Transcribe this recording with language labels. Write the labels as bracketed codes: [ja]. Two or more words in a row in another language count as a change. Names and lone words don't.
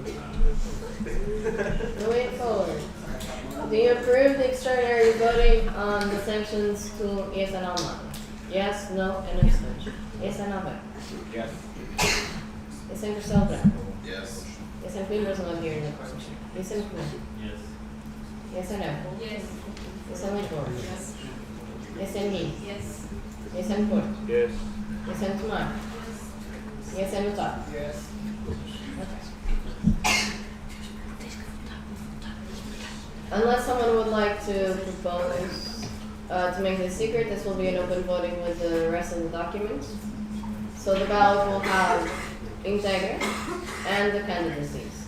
[en] Moving forward. Do you approve the extraordinary voting on the sanctions to ESN Online? Yes, no, and abstention. ESN Online. Yes. ESN Cristal Branco. Yes. [pt] ESN Coimbra não havia na Constituição. [en] ESN Comum. Yes. ESN Évora. Yes. ESN Lisboa. Yes. ESN Guim. Yes. ESN Porto. Yes. ESN Tomar. ESN Utah. Yes. Unless someone would like to propose to make this secret, this will be an open voting with the rest of the documents. So the ballot will have Integra and the candidacies.